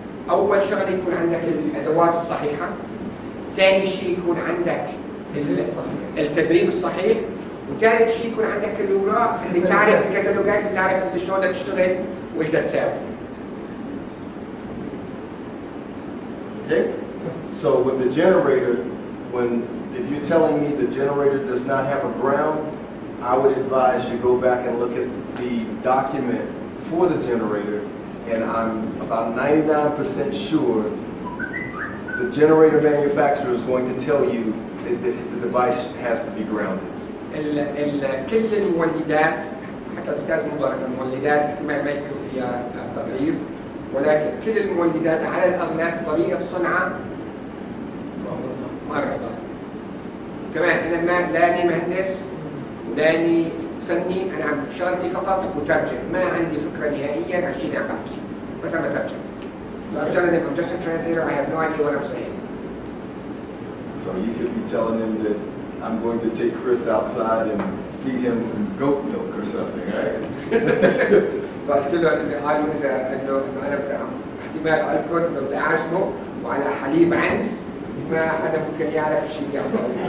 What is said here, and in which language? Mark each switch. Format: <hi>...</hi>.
<ar>اول شغله يكون عندك الادوات الصحيحه، ثاني شيء يكون عندك التدريب الصحيح، وثالث شيء يكون عندك الاوراق اللي تعرف الكتالوجات اللي تعرف انت شلون بدك تشتغل وايش بدك تساوي.</ar> <en>Okay? So with the generator, if you're telling me the generator does not have a ground, I would advise you go back and look at the document for the generator, and I'm about 99% sure the generator manufacturer is going to tell you that the device has to be grounded.</en> <ar>كل المولدات حتى الاستاذ مضر المولدات احتمال ما يكون فيها تغيير، ولكن كل المولدات على الاغلب طريقه صنعها مرة كمان أنا لاني مهندس ولاني فني، أنا عم شغلتي فقط مترجم، ما عندي فكرة نهائيا عن شيء عم بحكي، بس أنا بترجم.</ar> <en>So I'm telling them I'm just a translator, I have no idea what I'm saying. So you could be telling them that I'm going to take Chris outside and feed him goat milk or something, right?</en> <ar>فقلت له إنه قالوا إنه أنا احتمال أذكر إنه بدي أعزمه وعلى حليب عنز ما حدا ممكن يعرف شيء يعمل.</ar>